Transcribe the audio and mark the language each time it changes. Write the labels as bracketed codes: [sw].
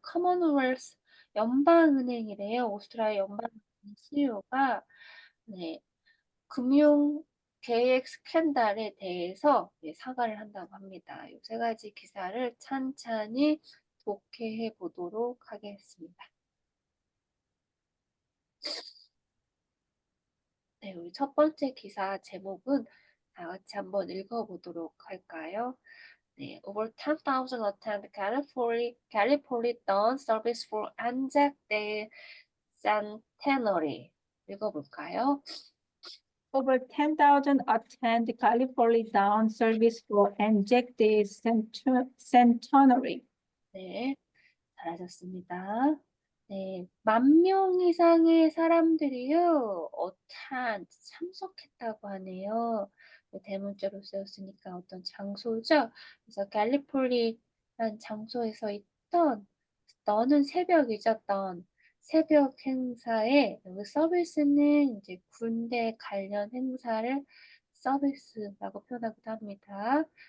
[ko] 커먼웰스 연방은행이래요. 오스트리아 연방은행 CEO가 금융 계획 스캔들에 대해서 사과를 한다고 합니다. 이 세 가지 기사를 찬찬히 독해해 보도록 하겠습니다. 네, 우리 첫 번째 기사 제목은 다 같이 한번 읽어보도록 할까요? [en] 네, over 10,000 attend California dawn service for Anzac Day Centenary. [ko] 읽어볼까요? [en] Over 10,000 attend California Dawn service for Anzac Day Centenary. [ko] 네, 잘하셨습니다. 네, 10,000명 이상의 사람들이요, 참석했다고 하네요. 대문자로 쓰였으니까 어떤 장소죠. 그래서 캘리포니아라는 장소에서 있던, 너는 새벽이죠, 새벽 행사에, 여기 서비스는 이제 군대 관련 행사를 서비스라고 표현하기도 합니다.